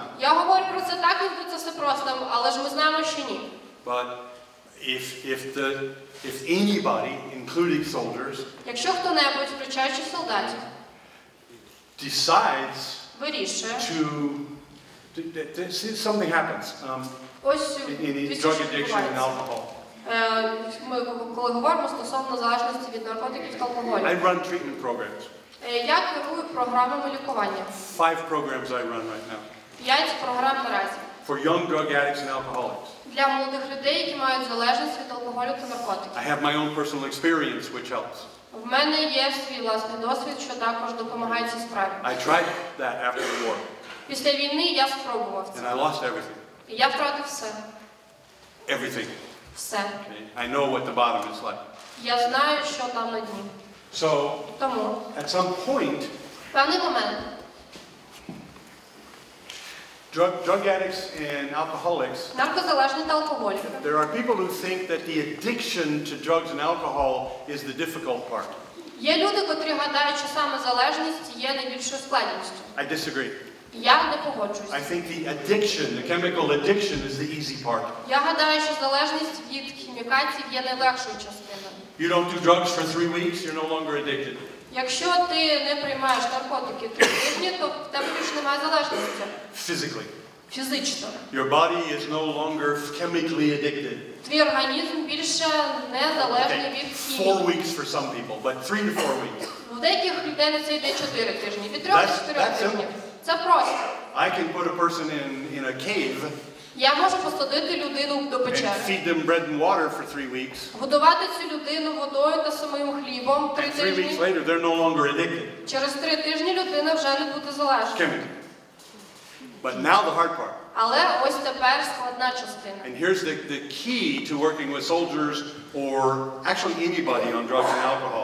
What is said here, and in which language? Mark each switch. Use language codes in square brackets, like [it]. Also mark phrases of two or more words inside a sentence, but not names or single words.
[uk] Я говорю про це так, ніби це все просто, але ж ми знаємо, що ні. [en] But if anybody, including soldiers, [uk] якщо хто-небудь, включаючи солдатів, [en] decides [uk] вирішує, [en] something happens [uk] ось [en] in drug addiction and alcohol. [uk] Ми коли говоримо стосовно залежності від наркотиків та алкоголю. [en] I run treatment programs. [uk] Я керую програмами лікування. [en] 5 programs I run right now. [uk] 5 програм наразі. [en] For young drug addicts and alcoholics. [uk] Для молодих людей, які мають залежність від алкоголю та наркотиків. [en] I have my own personal experience which helps. [uk] В мене є свій власний досвід, що також допомагає цій справі. [en] I tried that after the war. [uk] Після війни я спробував це. [en] And I lost everything. [uk] І я втратив все. [en] Everything. [uk] Все. [en] Okay? I know what the bottom is like. [uk] Я знаю, що там на дні. [en] So, [uk] Тому, [en] at some point, [uk] в певний момент, [en] drug addicts and alcoholics, [uk] наркозалежні та алкоголіки. [en] there are people who think that the addiction to drugs and alcohol is the difficult part. [uk] Є люди, котрі гадають, що саме залежність є найбільшою складністю. [en] I disagree. [uk] Я не погоджуюсь. [en] I think the addiction, the chemical addiction, is the easy part. [uk] Я гадаю, що залежність від хімікатів є найлегшою частиною. [en] You don't do drugs for 3 weeks, you're no longer addicted. [uk] Якщо ти не приймаєш наркотики 3 тижні, то в тебе більше немає залежності. [en] Physically. [uk] Фізично. [en] Your body is no longer chemically addicted. [uk] Твій організм більше не залежний від хімії. [en] 4 weeks for some people, but 3 to 4 weeks. [uk] У деяких людей на це йде 4 тижні, від 3 до 4 тижнів. Це просто. [en] I can put a person in a cave [uk] Я можу посадити людину до [en] and [uk] печери. [en] feed them bread and water for 3 weeks. [uk] Годувати цю людину водою та самим хлібом 3 [en] And 3 weeks [uk] тижні. [en] later, they're no longer addicted. [uk] Через 3 тижні людина вже не буде залежна. [en] Chemically. But now the hard part. [uk] Але ось тепер складна частина. [en] And here's the key to working with soldiers or actually anybody on drugs and alcohol.